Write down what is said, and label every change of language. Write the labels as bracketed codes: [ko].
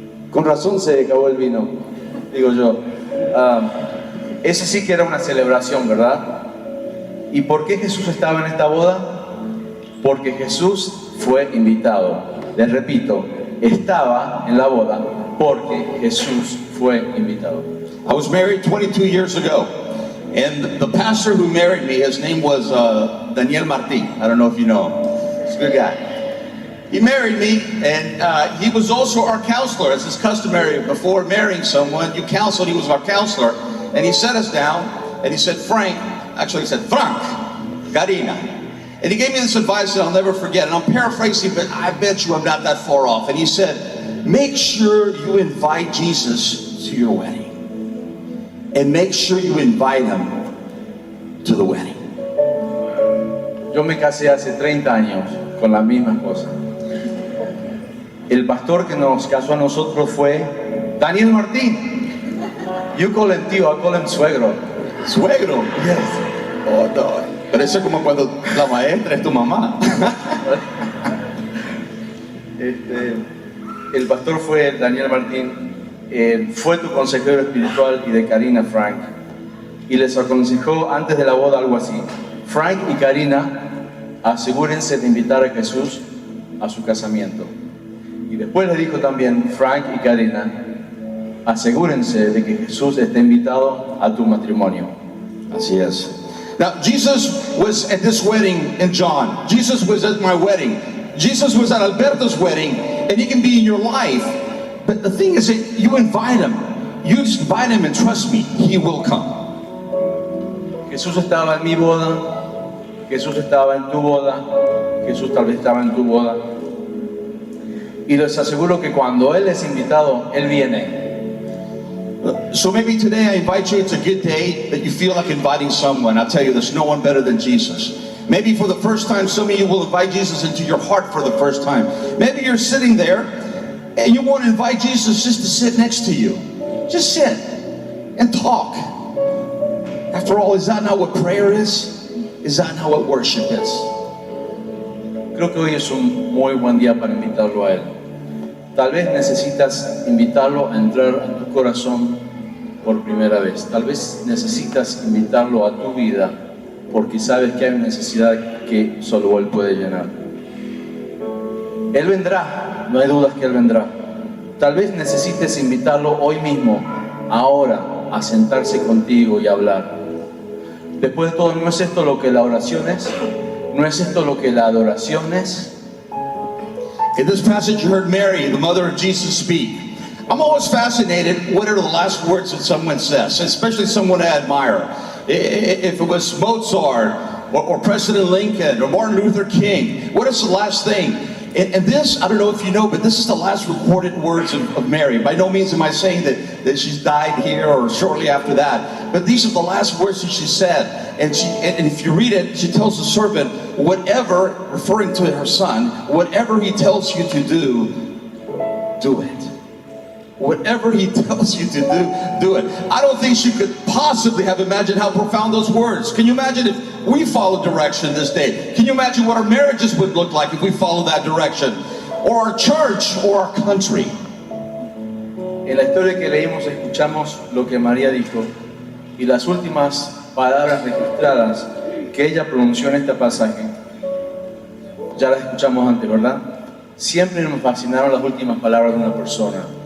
[es] Con razón se acabó el vino, digo yo. Ese sí que era una celebración, ¿verdad? ¿Y por qué Jesús estaba en esta boda? Porque Jesús fue invitado. Les repito, estaba en la boda porque Jesús fue invitado. [en] I was married 22 years ago. And the pastor who married me, his name was Daniel Martin. I don't know if you know him. He's a good guy. He married me, and he was also our counselor, as is customary. Before marrying someone, you counsel. He was our counselor. And he sat us down, and he said, Frank, Karina. And he gave me this advice that I'll never forget. And I'm paraphrasing, but I bet you I'm not that far off. And he said, make sure you invite Jesus to your wedding. And make sure you invite Him to the wedding. [es] Yo me casé hace 30 años con la misma esposa. El pastor que nos casó a nosotros fue Daniel Martín. [en] You call him tío, I call him suegro. [es] ¿Suegro? [en] Yes. Oh, no. [es] Pero eso es como cuando la maestra es tu mamá. El pastor fue Daniel Martín. Fue tu consejero espiritual y de Karina, Frank, y les aconsejó antes de la boda algo así: Frank y Karina, asegúrense de invitar a Jesús a su casamiento. Y después le dijo también: Frank y Karina, asegúrense de que Jesús esté invitado a tu matrimonio. Así es. [en] Now, Jesus was at this wedding in John. Jesus was at my wedding. Jesus was at Alberto's wedding, and He can be in your life. But the thing is that you invite Him. You just invite Him, and trust me, He will come. [es] Jesús estaba en mi boda, Jesús estaba en tu boda, Jesús tal vez estaba en tu boda. Y les aseguro que cuando Él es invitado, Él viene. [en] So maybe today I invite you, it's a good day that you feel like inviting someone. I'll tell you, there's no one better than Jesus. Maybe for the first time, some of you will invite Jesus into your heart for the first time. Maybe you're sitting there and you want to invite Jesus just to sit next to you. Just sit and talk. After all, is that not what prayer is? Is that not what worship is? [es] Creo que hoy es un muy buen día para invitarlo a Él. Tal vez necesitas invitarlo a entrar en tu corazón por primera vez. Tal vez necesitas invitarlo a tu vida porque sabes que hay una necesidad que solo Él puede llenar. Él vendrá, no hay dudas que Él vendrá. Tal vez necesites invitarlo hoy mismo, ahora, a sentarse contigo y hablar. Después de todo, ¿no es esto lo que la oración es? ¿No es esto lo que la adoración es? [en] In this passage, you heard Mary, the mother of Jesus, speak. I'm always fascinated, what are the last words that someone says, especially someone I admire. If it was Mozart, or President Lincoln, or Martin Luther King, what is the last thing? And this, I don't know if you know, but this is the last recorded words of Mary. By no means am I saying that she's died here or shortly after that, but these are the last words that she said. And if you read it, she tells the servant, whatever, referring to her son, whatever he tells you to do it. Whatever he tells you to do it. I don't think she could possibly have imagined how profound those words. Can you imagine if we follow direction this day? Can you imagine what our marriages would look like if we follow that direction? Or our church, or our country? [es] En la historia que leímos escuchamos lo que María dijo y las últimas palabras registradas que ella pronunció en este pasaje. Ya las escuchamos antes, ¿verdad? Siempre nos fascinaron las últimas palabras de una persona.